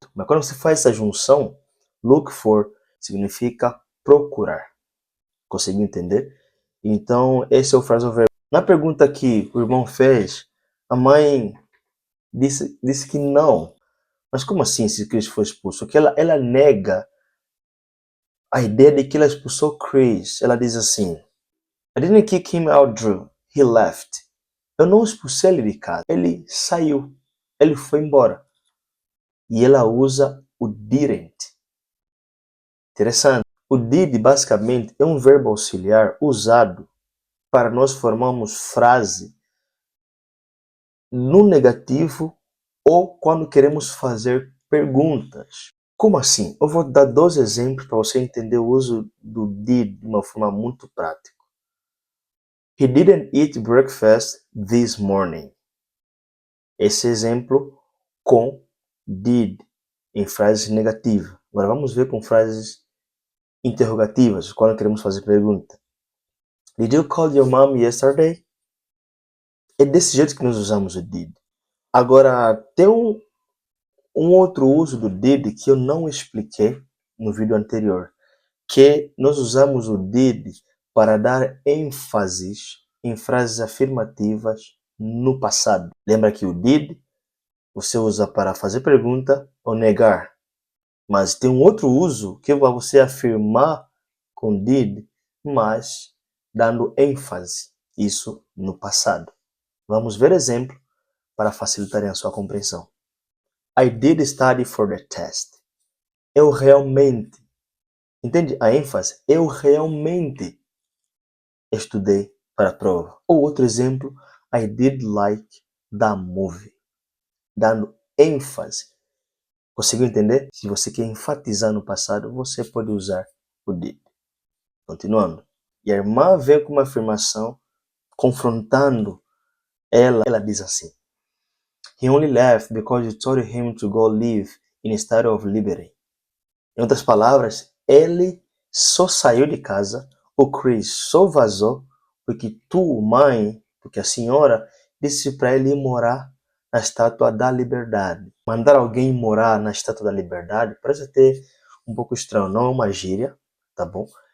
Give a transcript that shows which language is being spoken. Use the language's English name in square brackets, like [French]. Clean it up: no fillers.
[Portuguese] Mas quando você faz essa junção, look for significa procurar. Conseguiu entender? Então, esse é o phrasal verb. Na pergunta que o irmão fez, a mãe disse que não. Mas como assim se Chris foi expulso? Porque ela nega a ideia de que ela expulsou Chris. Ela diz assim: [English] I didn't kick him out, Drew. He left. [Portuguese] Eu não expulsei ele de casa. Ele saiu. Ele foi embora. E ela usa o didn't. Interessante. O did, basicamente, é um verbo auxiliar usado para nós formarmos frase no negativo ou quando queremos fazer perguntas. Como assim? Eu vou dar 2 exemplos para você entender o uso do did de uma forma muito prática. [English] He didn't eat breakfast this morning. [Portuguese] Esse exemplo com did em frases negativas. Agora vamos ver com frases interrogativas, quando queremos fazer pergunta. [English] Did you call your mom yesterday? [Portuguese] É desse jeito que nós usamos o did. Agora, tem um outro uso do did que eu não expliquei no vídeo anterior, que nós usamos o did para dar ênfases em frases afirmativas no passado. Lembra que o did você usa para fazer pergunta ou negar. Mas tem um outro uso que é para você afirmar com did, mas dando ênfase, isso no passado. Vamos ver exemplo para facilitar a sua compreensão. [English] I did study for the test. [Portuguese] Eu realmente, entende a ênfase? Eu realmente estudei para a prova. Ou outro exemplo, [English] I did like the movie. [Portuguese] Dando ênfase. Conseguiu entender? Se você quer enfatizar no passado, você pode usar o did. Continuando. E a irmã vem com uma afirmação confrontando ela. Ela diz assim: [English] He only left because you told him to go live instead of Liberty. [Portuguese] Em outras palavras, ele só saiu de casa, o Chris só vazou porque porque a senhora disse para ele ir morar na Estátua da Liberdade. Mandar alguém morar na Estátua da Liberdade parece até um pouco estranho, não é uma gíria, tá bom?